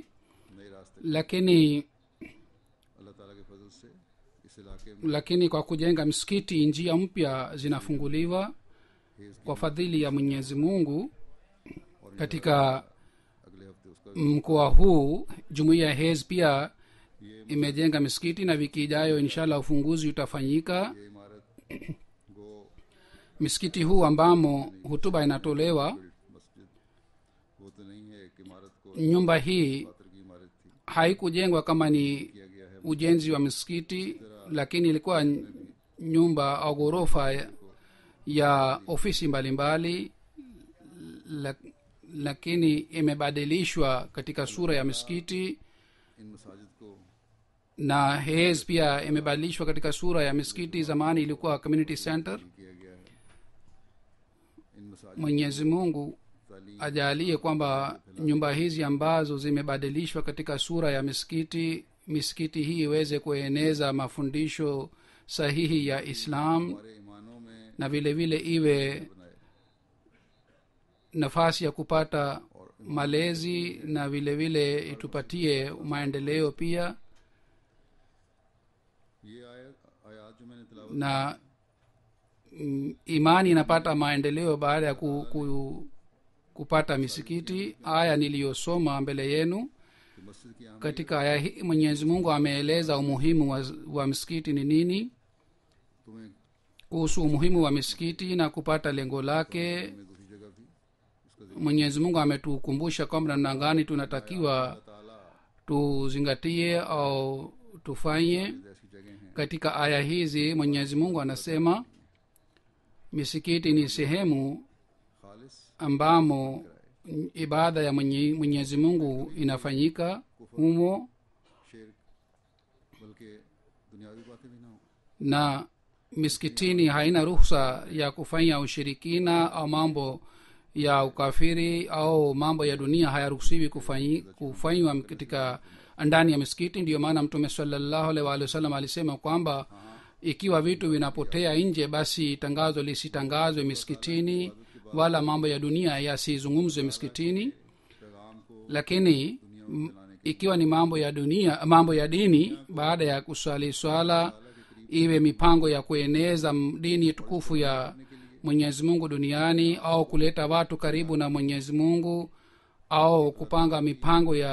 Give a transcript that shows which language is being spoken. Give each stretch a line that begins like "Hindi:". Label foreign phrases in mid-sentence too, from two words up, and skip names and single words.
Urdu: نئے راستے
Swahili: Lakini
Urdu: اللہ تعالیٰ کے فضل سے اس علاقے میں
Swahili: lakini kwa kujenga msikiti njia mpya zinafunguliwa kwa fadhili ya Mwenyezi Mungu. Katika
Urdu: اگلے ہفتے اس کا
Swahili: mkoa huu jumuiya Hez pia imejenga misikiti, na wiki ijayo inshallah ufunguzi utafanyika.
Urdu: یہ عمارت گو
Swahili: Misikiti huu ambamo hutuba inatolewa,
Urdu: مسجد وہ تو نہیں ہے ایک عمارت کو
Swahili: nyumba hii
Urdu: خاطر کی عمارت تھی
Swahili: haikujengwa kama ni
Urdu: کیا گیا ہے
Swahili: ujenzi wa misikiti, lakini ilikuwa nyumba au ghorofa ya ofisi mbalimbali, lakini imebadilishwa katika sura ya misikiti,
Urdu: ان مساجد کو
Swahili: na Hez pia imebadilishwa katika sura ya misikiti. Zamani ilikuwa
English: community center.
Urdu: کیا گیا ہے ان مساجد
Swahili: Mwenyezi Mungu
Urdu: تعلیم
Swahili: ajalie kwamba nyumba hizi ambazo zimebadilishwa katika sura ya misikiti hii iweze kueneza mafundisho sahihi ya Islam,
Urdu: ہمارے ایمانوں میں
Swahili: na vile vile iwe
Urdu: بنائے
Swahili: nafasi ya kupata malezi, na vile vile itupatie maendeleo pia.
Urdu: یہ آیات جو میں نے تلاوت
Swahili: Na imani inapata maendeleo baada ya kupata misikiti. Aya niliyosoma mbele yenu,
Urdu: کی مسجد کی عام
Swahili: katika aya hii Mwenyezi Mungu ameeleza umuhimu wa msikiti ni nini,
Urdu: تمہیں
Swahili: kuhusu umuhimu wa misikiti na kupata lengo lake.
Urdu: میں دوسری جگہ بھی اس کا
Swahili: Mwenyezi Mungu ametukumbusha kwamba namna gani tunatakiwa
Urdu: تعالیٰ
Swahili: tuzingatie au tufanye.
Urdu: ایسی جگہ ہیں
Swahili: Katika aya hizi Mwenyezi Mungu anasema misikiti ni sehemu
Urdu: خالص
Swahili: ambamo ibada ya Mwenyezi Mungu inafanyika humo,
Urdu: شعر بلکہ دنیاوی باتیں بھی نہ ہو
Swahili: na misikitini haina ruhusa ya kufanya ushirikina au mambo ya ukafiri au mambo ya dunia hayaruhusiwi kufanywa katika ndani ya misikiti. Ndiyo maana Mtume
Arabic: صلى الله عليه وسلم
Swahili: alisema kwamba ikiwa vitu vinapotea nje, basi tangazo lisitangazwe misikitini, wala mambo ya dunia yasizungumzwe misikitini.
Urdu: پیغام کو
Swahili: Lakini ikiwa ni mambo ya dunia, mambo ya dini, baada ya kuswali swala, iwe mipango ya kueneza dini tukufu ya Mwenyezi Mungu duniani, au kuleta watu karibu na Mwenyezi Mungu, au kupanga mipango